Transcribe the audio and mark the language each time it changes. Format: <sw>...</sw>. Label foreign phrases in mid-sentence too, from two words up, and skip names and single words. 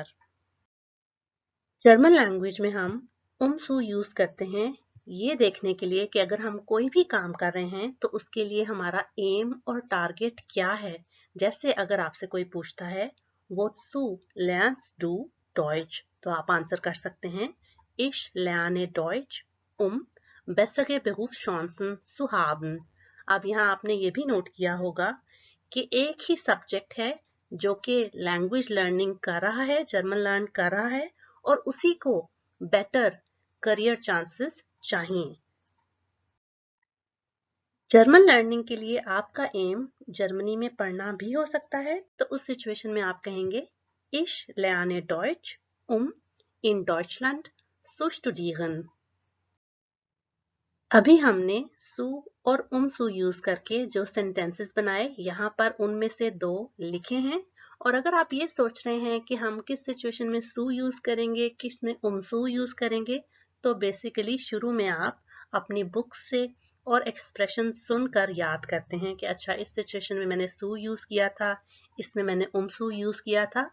<en>German language</en> <hi>में हम सु यूज करते हैं ये देखने के लिए कि अगर हम कोई भी काम कर रहे हैं तो उसके लिए हमारा एम और टारगेट क्या है। जैसे अगर आपसे कोई पूछता है</hi> <de>Wozu lernst du Deutsch,</de> <hi>तो आप आंसर कर सकते हैं</hi> <de>Ich lerne Deutsch, bessere Berufschancen zu haben।</de> <hi>अब यहाँ आपने ये भी नोट किया होगा कि एक ही सब्जेक्ट है जो कि</hi> <en>language learning</en> <hi>कर रहा है,</hi> <en>German learn</en> <hi>कर रहा है और उसी को</hi> <en>better career chances</en> <hi>चाहिए।</hi> <en>German learning</en> <hi>के लिए आपका एम जर्मनी में पढ़ना भी हो सकता है, तो उस सिचुएशन में आप कहेंगे</hi> <de>Ich lerne Deutsch, in Deutschland zu studieren।</de> <hi>अभी हमने सु और सु यूज करके जो सेंटेंसेस बनाए, यहाँ पर उनमें से 2 लिखे हैं। और अगर आप ये सोच रहे हैं कि हम किस सिचुएशन में सु यूज करेंगे, किस में सु यूज करेंगे, तो बेसिकली शुरू में आप अपनी बुक से और एक्सप्रेशन सुनकर याद करते हैं कि अच्छा इस सिचुएशन में मैंने सु यूज किया था, इसमें मैंने सु यूज किया था।</hi>